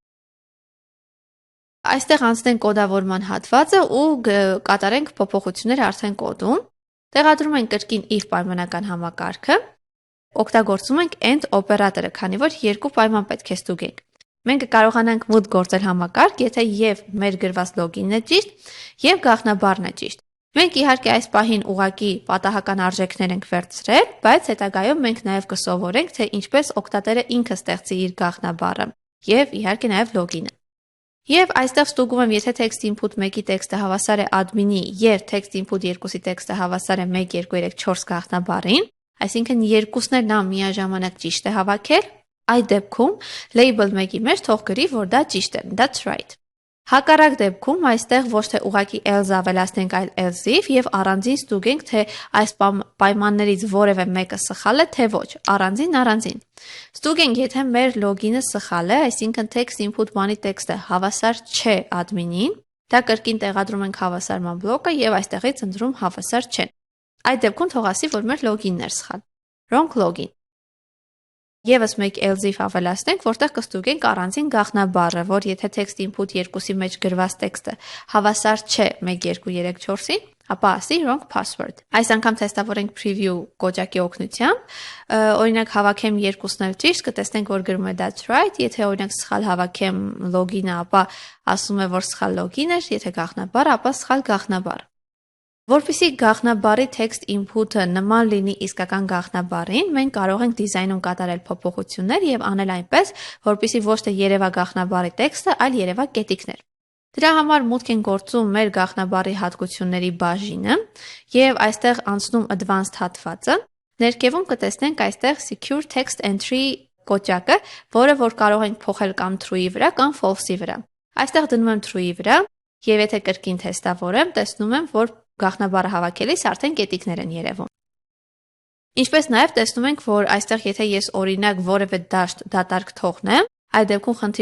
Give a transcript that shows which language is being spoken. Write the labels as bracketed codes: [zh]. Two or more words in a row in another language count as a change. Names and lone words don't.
[hy] Այստեղ անցնենք կոդավորման հատվածը ու կատարենք փոփոխություններ արդեն կոդում։ Տեղադրում ենք կրկին if պայմանական համակարգը։ Օգտագործում ենք end օպերատորը, քանի որ երկու պայման պետք է ստուգենք։ Մենք կարողանանք մուտք գործել համակարգ, եթե եւ մեր գրված login-ն է ճիշտ, եւ գաղտնաբառն է ճիշտ։ Մենք իհարկե այս պահին ուղակի պատահական արժեքներ ենք վերցրել, բայց հետագայում մենք նաեւ կսովորենք, թե ինչպես օգտատերը ինքը ստեղծի իր գաղտնաբառը եւ իհարկե նաեւ login-ը։ Եվ այստեղ ստուգում եմ, եթե [en] text input [hy] 1-ի տեքստը հավասար է admin-ի եւ [en] text input [hy] 2-ի տեքստը հավասար է 1 2 3 4 գաղտնաբառին, այսինքն երկուսն էլ նա միաժամանակ ճիշտ է հավաքել, այդ դեպքում label 1-ի մեջ թող գրի, որ դա ճիշտ է, [en] that's right։ [hy] Հակառակ դեպքում այստեղ ոչ թե ուղակի else ավելացնենք, այլ [en] else if [hy] եւ առանձին ստուգենք, թե այս պայմաններից որևէ մեկը սխալ է, թե ոչ, առանձին։ Ստուգենք, եթե մեր login-ը սխալ է, այսինքն [en] text input [hy] բանի տեքստը հավասար չէ admin-ին, դա կրկին տեղադրում ենք հավասարման բլոկը եւ այստեղից ընտրում հավասար չեն։ Այդ դեպքում թող ասի, որ մեր login-ն էր սխալ։ [en] Wrong login։ [hy] Եվս մեկ [en] else if [hy] ավելացնենք, որտեղ կստուգենք առանձին գաղտնաբառը, որ եթե [en] text input [hy] 2-ի մեջ գրված տեքստը հավասար չէ 1 2 3 4-ին, ապա ասի [en] wrong password։ [hy] Այս անգամ թեստավորենք preview կոճակի օգնությամբ, օրինակ հավաքեմ երկուսն էլ ճիշտ, կտեսնենք, որ գրում է [en] that's right, [hy] եթե օրինակ սխալ հավաքեմ login-ը, ապա ասում է, որ սխալ login էր, եթե գաղտնաբառը, ապա սխալ գաղտնաբառ։ Որպեսզի գաղտնաբառի [en] text input-ը [hy] նման լինի իսկական գաղտնաբառին, մենք կարող ենք դիզայնում կատարել փոփոխություններ եւ անել այնպես, որպեսզի ոչ թե երևա գաղտնաբառի տեքստը, այլ երևա կետիկներ։ Դրա համար մուտք են գործում մեր գաղտնաբառի հատկությունների բաժինը եւ այստեղ անցնում advanced հատվածը։ Ներքևում կտեսնենք այստեղ [en] secure text entry [hy] կոճակը, որը որ կարող ենք փոխել կամ true-ի վրա կամ false-ի վրա։ Այստեղ դնում եմ true-ի վրա եւ եթե կրկին թեստավորեմ, տեսնում եմ, որ գաղտնաբառը հավաքելիս արդեն կետիկներ են երևում։ Ինչպես նաև տեսնում ենք, որ այստեղ եթե ես օրինակ որևէ դաշտ դատարկ թողնեմ, այդ դեպքում խնդիր